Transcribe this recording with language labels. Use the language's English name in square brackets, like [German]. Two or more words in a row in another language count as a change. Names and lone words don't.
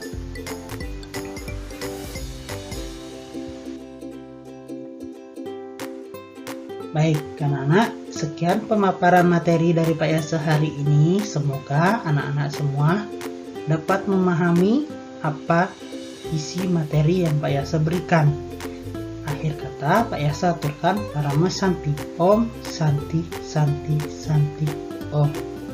[Indonesian] Baik anak-anak, sekian pemaparan materi dari Pak Yasa hari ini. Semoga anak-anak semua dapat memahami apa isi materi yang Pak Yasa berikan. Akhir kata, Pak Yasa aturkan [Sanskrit] Parama Santi. Om Santi Santi Santi Om.